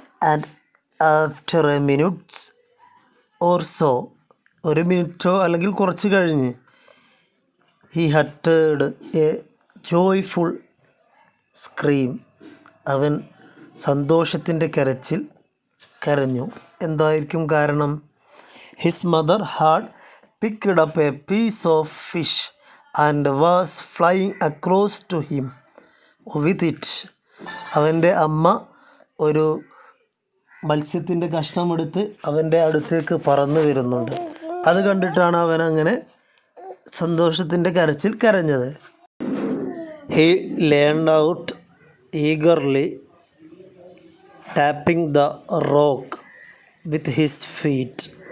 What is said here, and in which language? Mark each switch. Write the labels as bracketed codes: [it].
[en] and after a minutes or so, [ml] ഒരു മിനിറ്റോ അല്ലെങ്കിൽ കുറച്ച് കഴിഞ്ഞ്, [en] he ഹട്ടേഡ് A joyful scream, [ml] അവൻ സന്തോഷത്തിൻ്റെ കരച്ചിൽ കരഞ്ഞു. എന്തായിരിക്കും കാരണം? [en] His mother had picked up a piece of fish and was flying across to him with it. [ml] അവൻ്റെ അമ്മ ഒരു മത്സ്യത്തിൻ്റെ കഷ്ണമെടുത്ത് അവൻ്റെ അടുത്തേക്ക് പറന്നു വരുന്നുണ്ട്. അത് കണ്ടിട്ടാണ് അവൻ അങ്ങനെ സന്തോഷത്തിൻ്റെ കരച്ചിൽ കരഞ്ഞത്. [en] He leaned out eagerly tapping the rock with his feet.